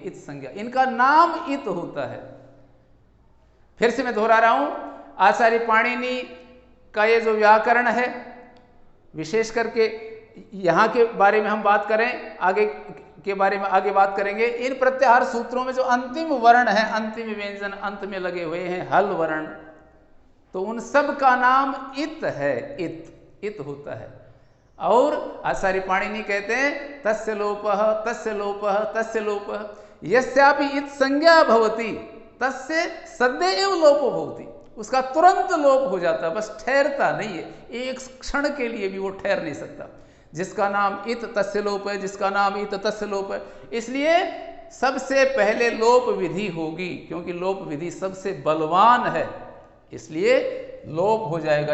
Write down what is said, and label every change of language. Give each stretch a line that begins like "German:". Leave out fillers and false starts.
Hindi: इत संज्ञा, इनका नाम इत होता है। फिर से मैं दोहरा रहा हूं, आचार्य पाणिनि का ये जो व्याकरण है, विशेष करके यहां के बारे में हम बात करें, आगे के बारे में आगे बात करेंगे। इन प्रत्याहार सूत्रों में जो अंतिम वर्ण है, अंतिम व्यंजन अंत में लगे हुए हैं, हल वर्ण, तो उन सब का नाम इत है। इत होता है। और आचार्य पाणिनि कहते हैं
Sanskrit: तस्य लोपः तस्य लोपः तस्य लोपः, यस्यापि इत संज्ञा भवति तस्य सद्य एव लोपो भवति।
Hindi: उसका तुरंत लोप हो जाता है, बस ठहरता नहीं है, एक क्षण के लिए भी वो ठहर नहीं सकता। जिसका नाम इत तस्य लोप है, जिसका नाम इत तस्य लोप है, इसलिए सबसे पहले लोप विधि होगी, क्योंकि लोप विधि सबसे बलवान है, इसलिए लोप हो जाएगा।